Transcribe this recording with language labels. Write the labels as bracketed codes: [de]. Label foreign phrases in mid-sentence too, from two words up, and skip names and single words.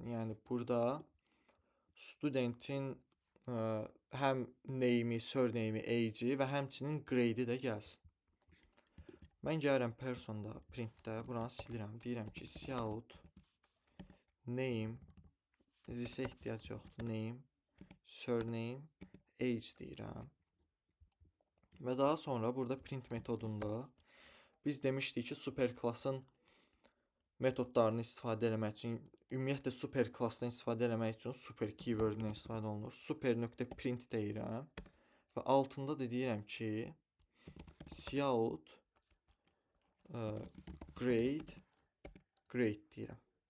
[az] Yəni burada studentin həm name'i, surname'i, age'i və həmçinin grade'i də gəlsin. Mən gəlirəm personda, printdə, buranı silirəm. Deyirəm ki, cout name, zisə ehtiyac yoxdur. Name, surname, age deyirəm. Və daha sonra burada print metodunda biz demişdik ki, superklassın metodlarını istifadə etmək üçün, ümumiyyətlə superklassdan istifadə etmək üçün super keyworddən istifadə olunur. Super.print deyirəm və altında da deyirəm ki, cout grade deyirəm.